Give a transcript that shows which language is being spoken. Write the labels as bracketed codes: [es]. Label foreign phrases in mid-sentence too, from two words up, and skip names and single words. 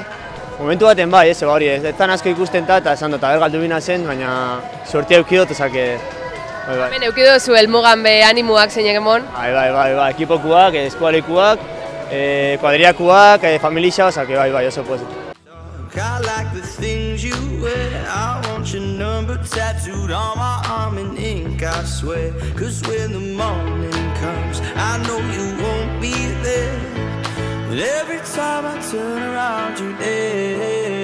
[eu] Momentu baten bai, ez zan asko ikusten eta esan dut, galdu bina zen, baina sortia eukidot, bai. Hemen eukido zu helmugan be animuak zeinek emon? Bai, ekipokuak, eskualekuak, kuadriakuak, familixa, bai, oso pozik. [en] I like the things you wear. I want your number tattooed on my arm in ink, I swear. Cause when the morning comes, I know you won't be there. But every time I turn around, you're there.